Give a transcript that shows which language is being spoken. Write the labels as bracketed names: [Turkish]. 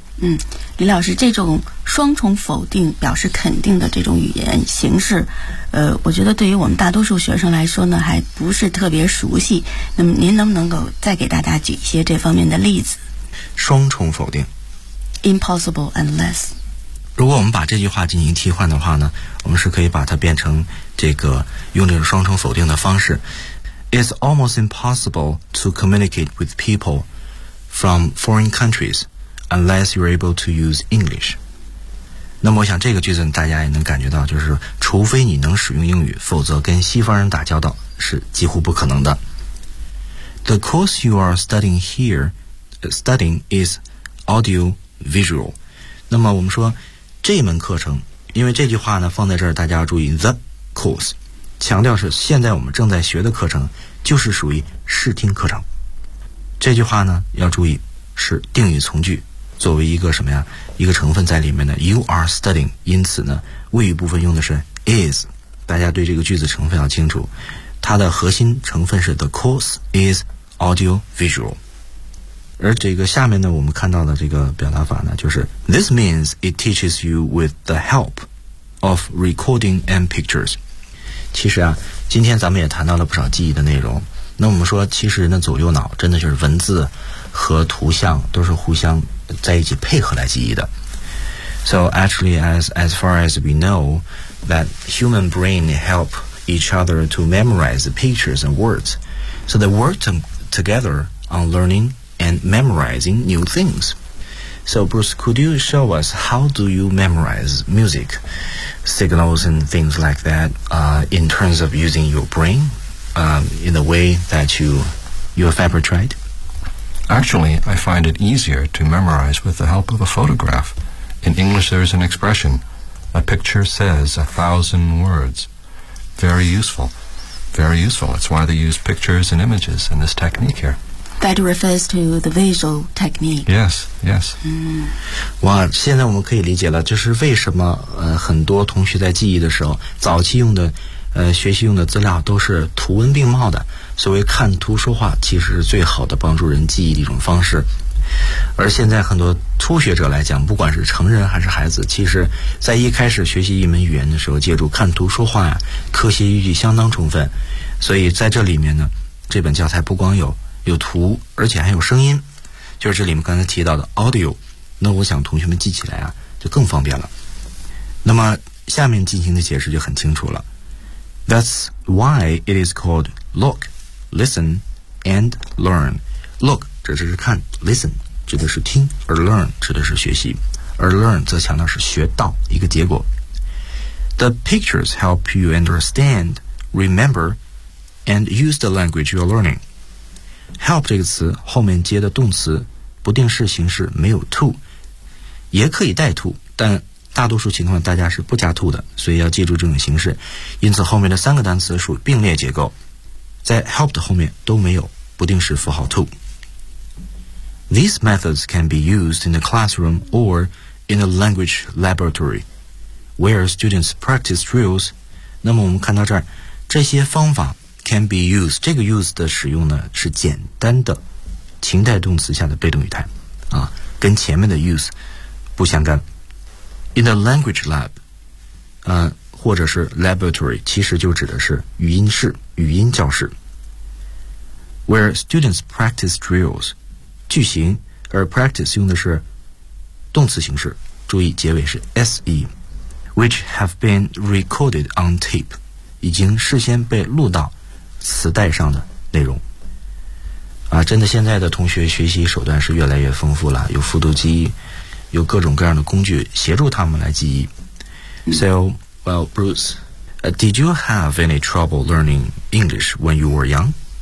[Chinese] 嗯，李老师，这种双重否定表示肯定的这种语言形式，我觉得对于我们大多数学生来说呢，还不是特别熟悉。那么您能不能够再给大家举一些这方面的例子？双重否定 [English] impossible unless， [Chinese] 如果我们把这句话进行替换的话呢，我们是可以把它变成这个用这种双重否定的方式。 [English] It's almost impossible to communicate with people from foreign countries unless you're able to use English。 [Chinese] 那么我想这个句子大家也能感觉到，就是除非你能使用英语，否则跟西方人打交道是几乎不可能的。 [English] The course you are studying hereStudying is audio visual. [Chinese] 那么我们说这门课程，因为这句话呢放在这儿，大家要注意 [English] the course， [Chinese] 强调是现在我们正在学的课程，就是属于视听课程。这句话呢要注意是定语从句，作为一个什么呀，一个成分在里面的 [English] you are studying， [Chinese] 因此呢谓语部分用的是 is， 大家对这个句子成分要清楚，它的核心成分是 [English] the course is audio visual。 [Chinese] 而这个下面呢，我们看到的这个表达法呢，就是 [English] This means it teaches you with the help of recording and pictures。 [Chinese] 其实啊，今天咱们也谈到了不少记忆的内容，那我们说其实人的左右脑真的就是文字和图像都是互相在一起配合来记忆的。 [English] So actually as far as we know that human brain help each other to memorize the pictures and words, so they work together on learningand memorizing new things. So Bruce, could you show us how do you memorize music, signals and things like that, in terms of using your brain, in the way that you have ever tried? Actually, I find it easier to memorize with the help of a photograph. In English, there is an expression, a picture says 1,000 words. Very useful, very useful. That's why they use pictures and images in this technique here. That refers to the visual technique. Yes, yes. 嗯， [Chinese] 哇，现在我们可以理解了，就是为什么很多同学在记忆的时候，早期用的学习用的资料都是图文并茂的。所谓看图说话，其实是最好的帮助人记忆的一种方式。而现在很多初学者来讲，不管是成人还是孩子，其实在一开始学习一门语言的时候，借助看图说话呀，科学依据相当充分。所以在这里面呢，这本教材不光有图，而且还有声音，就是这里面刚才提到的 audio， 那我想同学们记起来啊就更方便了。那么下面进行的解释就很清楚了。 [English] That's why it is called look, listen and learn. [Chinese] Look 指的是看， listen 指的是听，而 learn 指的是学习，而 learn 则强调是学到一个结果。 [English] The pictures help you understand, remember and use the language you're learning [Chinese] Help 这个词后面接的动词不定式形式没有 to， 也可以带 to， 但大多数情况大家是不加 to 的，所以要记住这种形式。因此后面的三个单词属并列结构，在 help 的后面都没有不定式符号 to。 [English] These methods can be used in the classroom or in a language laboratory where students practice drills。 [Chinese] 那么我们看到这儿，这些方法 [English] Can be used， [Chinese] 这个 use 的使用呢是简单的情态动词下的被动语态啊，跟前面的 use 不相干。 [English] In a language lab， [Chinese] 或者是 laboratory， 其实就指的是语音室、语音教室。 [English] Where students practice drills， [Chinese] 句型，而 practice 用的是动词形式，注意结尾是 se。 [English] which have been recorded on tape, [Chinese] 已经事先被录到磁带上的内容。啊，真的现在的同学学习手段是越来越丰富了，有复读机，有各种各样的工具协助他们来记忆。 [English] So, well, Bruce, did you have any trouble learning English when you were young?